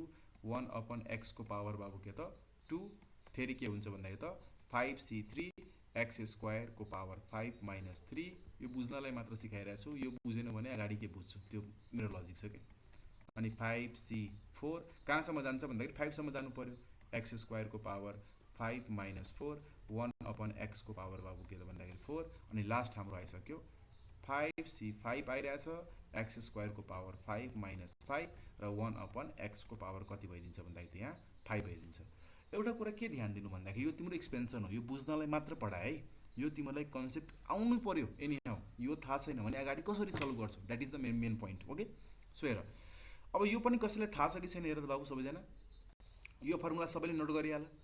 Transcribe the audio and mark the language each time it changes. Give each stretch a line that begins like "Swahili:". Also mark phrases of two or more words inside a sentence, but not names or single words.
Nepali: 1
English: upon x
Nepali: को पावर बाबु के त 2 फेरि के हुन्छ भन्दाखेरि त 5c3
English: x square
Nepali: को
English: power 5 minus 3
Nepali: यो बुझ्नलाई मात्र सिकाइरहेको छु यो बुझेन भने अगाडि के बुझ्छु त्यो मेरो लजिक छ कि अनि 5c4 कहाँसम्म जान्छ भन्दाखेरि 5 सम्म जानु पर्यो
English: x square
Nepali: को
English: power 5 minus 4 1 upon x
Nepali: को पावर बाबु के त भन्दाखेरि 4 अनि लास्ट हाम्रो आइसक्यो 5c5 आइरहेछ
English: x square
Nepali: को
English: power 5 minus 5
Nepali: र 1
English: upon x
Nepali: को पावर कति भइदिन्छ भन्दाखेरि यहाँ 5 भइदिन्छ एउटा कुरा के ध्यान दिनु भन्दाखेरि यो तिम्रो एक्सपेन्सन हो यो बुझ्नलाई मात्र पढाए है यो तिमीलाई कन्सेप्ट आउनु पर्यो
English: any how
Nepali: यो थाहा छैन भने अगाडि कसरी सल्भ गर्छौ
English: that is the main point okay so
Nepali: हेर अब यो पनि कसैलाई थाहा छ कि छैन हेर त बाबु सबैजना यो फर्मुला सबैले नोट गरिहाल